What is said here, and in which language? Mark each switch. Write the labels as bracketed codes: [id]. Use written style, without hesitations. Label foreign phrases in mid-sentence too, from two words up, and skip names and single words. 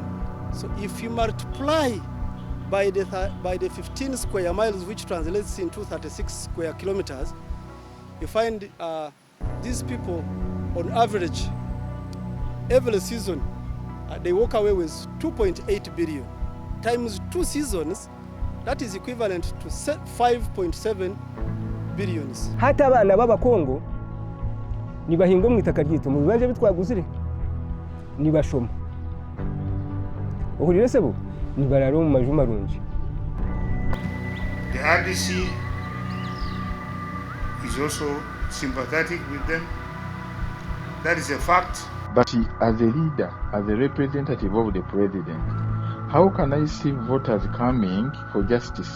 [en] So if you multiply by the 15 square miles, which translates into 36 square kilometers, you find these people, on average, every season, they walk away with 2.8 billion. Times 2 seasons, that is equivalent to 5.7 billions. [nyn] Hata abana b'abakongo nibahinga mu itaka ryito mu bibanje bitwaguzire nibashoma uhurire sebo nibararo mu maju marungi. [en] The RDC is also sympathetic with them That is a fact. But as a leader, as a representative of the president, how can I see voters coming for justice?